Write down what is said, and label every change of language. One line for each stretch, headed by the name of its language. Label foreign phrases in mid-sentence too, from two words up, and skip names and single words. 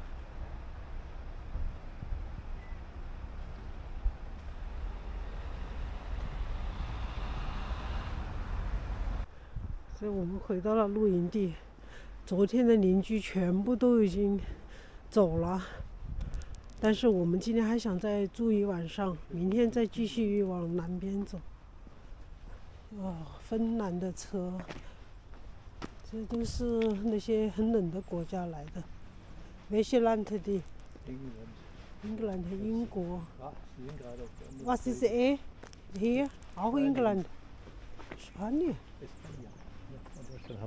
Chinese: 所以我们回到了露营地，昨天的邻居全部都已经走了，但是我们今天还想再住一晚上，明天再继续往南边走。芬兰的车，这都是那些很冷的国家来的。
German: Welche Land die? England,
Chinese: 英国。
German: Was ist hier? Auch England. Spanien.